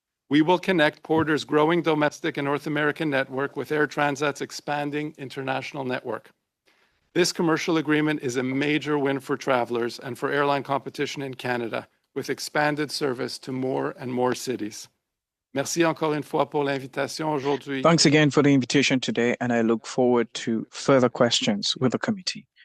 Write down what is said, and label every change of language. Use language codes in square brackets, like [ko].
[en] We will connect Porter's growing domestic and North American network with Air Transat's expanding international network. This commercial agreement is a major win for travelers and for airline competition in Canada, with expanded service to more and more cities. [fr] Merci encore une fois pour l'invitation aujourd'hui. [en] Thanks again for the invitation today, and I look forward to further questions with the committee.